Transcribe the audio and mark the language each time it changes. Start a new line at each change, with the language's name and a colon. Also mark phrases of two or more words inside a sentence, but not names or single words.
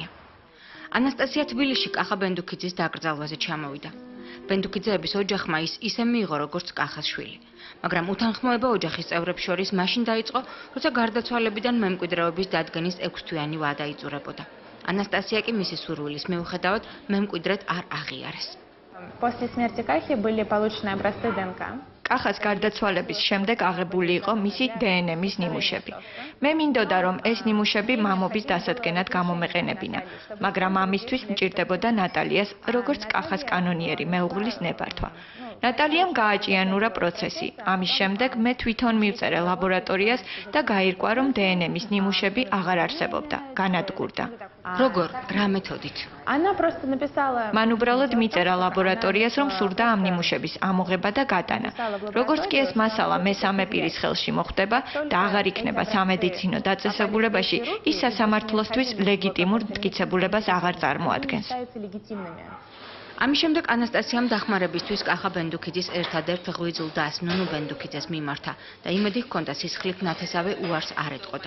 Georgian: ანასტასია თბილისში კახა ბენდუკიძის დაკრძალვაზე ჩამოვიდა. ბენდუკიძეების ოჯახმა ის ისე მიიღო, როგორც კახას შვილი. მაგრამ უთანხმოება ოჯახის წევრებს შორის მაშინ დაიწყო, როცა გარდაცვალებიდან მემკვიდრეობის დადგენის 6 თვიანი ვადა იწურებოდა. ანასტასია კი მისი სურვილის მიუხედავად მემკვიდრედ არ აღიარეს.
Russian: После смерти Кахи были получены образцы ДНК.
Georgian: კახას გარდაცვალების შემდეგ აღებული იყო მისი დნმ-ის ნიმუშები. მე მინდოდა, რომ ეს ნიმუშები მამობის დასადგენად გამომეყენებინა, მაგრამ ამისთვის მჭირდებოდა ნატალიას, როგორც კახას კანონიერი მეუღლის ნებართვა. ნატალიამ გააჭიანურა პროცესი. ამის შემდეგ მე თვითონ მივწერე ლაბორატორიას და გაირკვა, რომ დნმ-ის ნიმუშები აღარ არსებობდა, განადგურდა. როგორ? რა მეთოდით?
Russian: Она просто написала.
Georgian: მან უბრალოდ მიწერა ლაბორატორიას, რომ სურდა ამ ნიმუშების ამოღება და გატანა. როგორც კი ეს მასალა მესამე პირის ხელში მოხვდება და აღარ იქნება სამედიცინო დაწესებულებაში, ის სასამართლოსთვის ლეგიტიმურ მტკიცებულებას აღარ წარმოადგენს. ამის შემდეგ ანასტასიამ დახმარებისთვის კახა ბენდუკიძის ერთადერთ ღვიძლ დას ნუნუ ბენდუკიძეს მიმართა და იმედი ჰქონდა სისხლით ნათესავე უარს არ ეტყოდა.